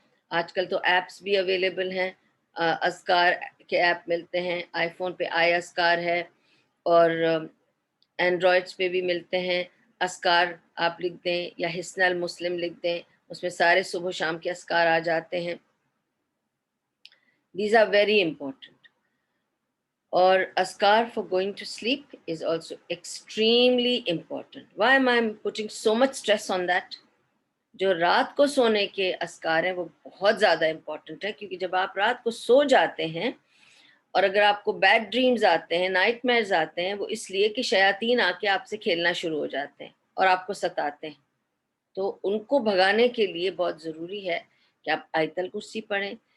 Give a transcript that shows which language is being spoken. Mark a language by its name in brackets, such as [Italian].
[Urdu] آج کل تو ایپس بھی اویلیبل ہیں، اذکار کے ایپ ملتے ہیں. آئی فون پہ آئی اذکار ہے اور اینڈرائڈس پہ بھی ملتے ہیں. اذکار آپ لکھ دیں یا حصن المسلم لکھ دیں، اس میں سارے صبح و شام کے اذکار آ جاتے ہیں. [English] These are very important. اور اذکار for going to sleep is also extremely important. Why am I putting so much stress on that? [Urdu] جو رات کو سونے کے اذکار ہیں وہ بہت زیادہ امپورٹنٹ ہے، کیونکہ جب آپ رات کو سو جاتے ہیں اور اگر آپ کو بیڈ ڈریمز آتے ہیں، نائٹ میئرز آتے ہیں، وہ اس لیے کہ شیاطین آ کے آپ سے کھیلنا شروع ہو جاتے ہیں اور آپ کو ستاتے ہیں. تو ان کو بھگانے کے لیے بہت ضروری ہے کہ آپ آیت الکرسی پڑھیں.